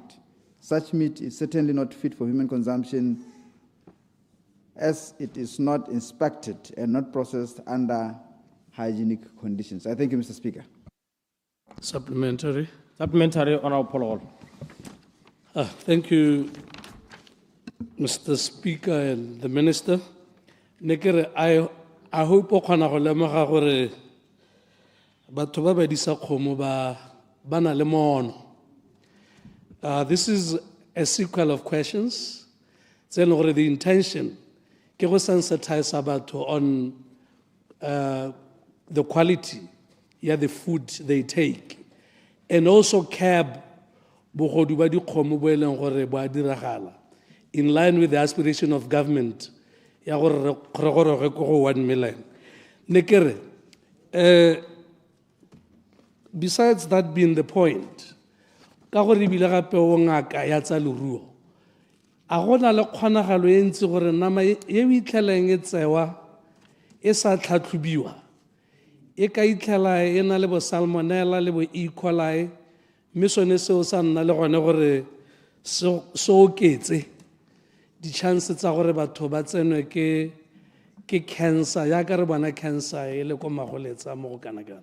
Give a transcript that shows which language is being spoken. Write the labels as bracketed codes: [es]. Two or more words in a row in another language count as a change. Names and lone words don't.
[en] Such meat is certainly not fit for human consumption, as it is not inspected and not processed under hygienic conditions. I thank you, Mr. Speaker. Supplementary. Supplementary, Honorable Paul. Thank you, Mr. Speaker and the Minister. I hope [tn] o khona go lemoga gore batho ba ba disa kgomo ba na le mono. [en] This is a sequel of questions. The intention [tn] ke go [en] sensitize batho on the quality of the food they take, and also curb [tn] bogodu ba dikgomo bo eleng gore bo a diragala, [en] in line with the aspiration of government [tn] ya gore re go [en] 1 million. [tn] Nekere, [en] besides that being the point, [tn] ka gore bile gape o ngaka ya tsa leruo, a gona le kgonagalo e ntse gore nama ye o itlheleng e tsewa e sa tlhatlhobiwa e ka itlhela e na le bo salmonella le bo E. coli mme sone seo sa nna le gone gore se oketse di-chance tsa gore batho ba tsenwe ke cancer yaka re bona cancer e le ko magoletsa mo go kana-kana.